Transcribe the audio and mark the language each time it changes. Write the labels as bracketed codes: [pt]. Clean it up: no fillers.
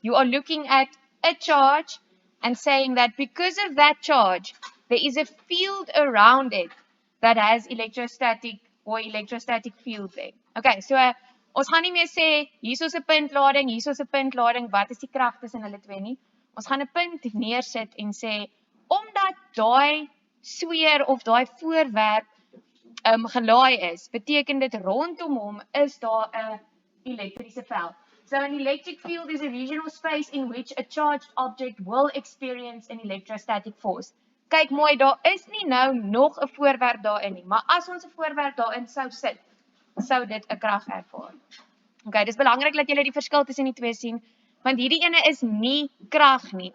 [en] You are looking at a charge and saying that because of that charge, there is a field around it that has electrostatic or electrostatic field there. [af] Okay, so ons gaan nie meer sê hier is 'n puntlading, hier is 'n puntlading, wat is die krag tussen hulle twee nie? Ons gaan 'n punt neersit en sê omdat daai sweer of daai voorwerp gelaai is, beteken dit rondom hom is daar 'n elektriese veld. [en] So an electric field is a regional space in which a charged object will experience an electrostatic force. [af] Kyk mooi, daar is nie nou nog 'n voorwerp daarin nie, maar as ons 'n voorwerp daarin sou sit, sou dit 'n krag ervaar. Okay, dis belangrik dat julle die verskil tussen die twee sien, want hierdie ene is nie krag nie.